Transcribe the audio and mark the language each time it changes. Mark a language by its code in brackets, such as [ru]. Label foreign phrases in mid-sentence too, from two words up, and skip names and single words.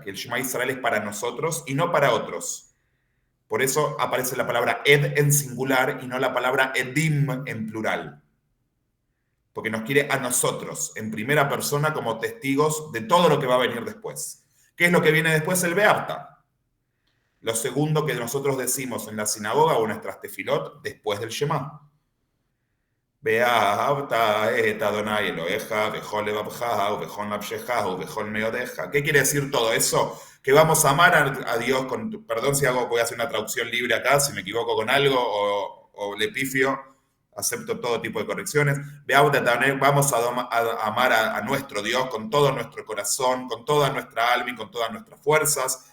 [es] Que el Shema Israel es para nosotros y no para otros. Por eso aparece la palabra Ed en singular y no la palabra Edim en plural. Porque nos quiere a nosotros, en primera persona, como testigos de todo lo que va a venir después. ¿Qué es lo que viene después? El Beapta. Lo segundo que nosotros decimos en la sinagoga o en nuestras tefilot después del Shema. [he] ואהבת את אדוני אלוהיך, בכל לבבך, ובכל נפשך, ובכל מאודך. ¿Qué quiere decir todo eso? Que vamos a amar a Dios con... Perdón si voy a hacer una traducción libre acá, si me equivoco con algo o le pifio, acepto todo tipo de correcciones. ואהבת את אדוני, vamos a amar a nuestro Dios con todo nuestro corazón, con toda nuestra alma y con todas nuestras fuerzas.